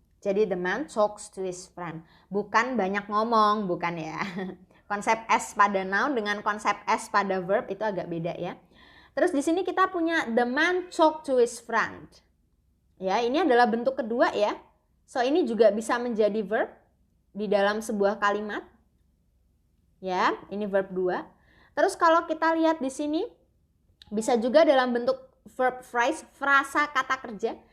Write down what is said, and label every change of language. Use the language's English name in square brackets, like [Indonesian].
[English] Jadi the man talks to his friend. [Indonesian] Bukan banyak ngomong, bukan ya. Konsep S pada noun dengan konsep S pada verb itu agak beda ya. Terus di sini kita punya [English] the man talk to his friend. [Indonesian] Ya, ini adalah bentuk kedua ya. So ini juga bisa menjadi verb di dalam sebuah kalimat. Ya, ini verb 2. Terus kalau kita lihat di sini bisa juga dalam bentuk verb phrase, frasa kata kerja.